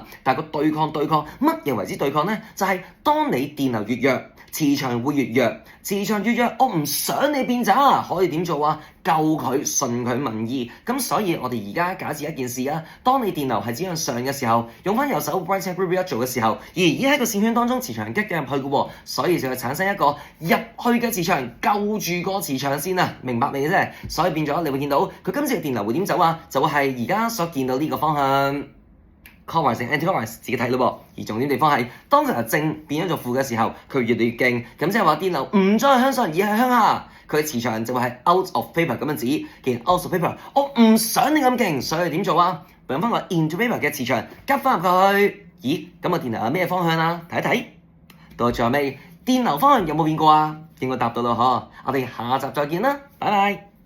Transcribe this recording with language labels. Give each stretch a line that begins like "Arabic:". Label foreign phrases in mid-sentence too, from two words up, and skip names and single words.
Cantonese: 但係個對抗乜嘢為之對抗呢？就係、當你電流越弱，磁場會越弱。磁場越弱，我唔想你變渣，可以點做啊？救佢，順佢民意。咁所以我哋而家假設一件事啊，當你電流係指向上嘅時候，用翻右手
English: right hand grip
Cantonese: 一做嘅時候，而喺個線圈當中磁場擊入去嘅喎，所以就會產生一個入去嘅磁場，救住個磁場先啊！明白未啫？所以變咗你會見到佢今次嘅電流會點走啊？就會係而家所見到呢個方向。clockwise 定 anti-clockwise 自己睇咯喎，而重點地方係當佢由正變咗做負嘅時候，佢越嚟越勁，咁即係話電流唔再係向上而係向下，佢嘅磁場就會係
English: out of paper
Cantonese: 咁樣指。既然
English: out of paper，
Cantonese: 我唔想你咁勁，所以點做啊？用翻個
English: into paper
Cantonese: 嘅磁場夾翻入去。咦，咁個電流係咩方向啊？睇一睇，到最後尾電流方向有冇變過啊？應該答到啦嗬，我哋下集再見啦，拜拜。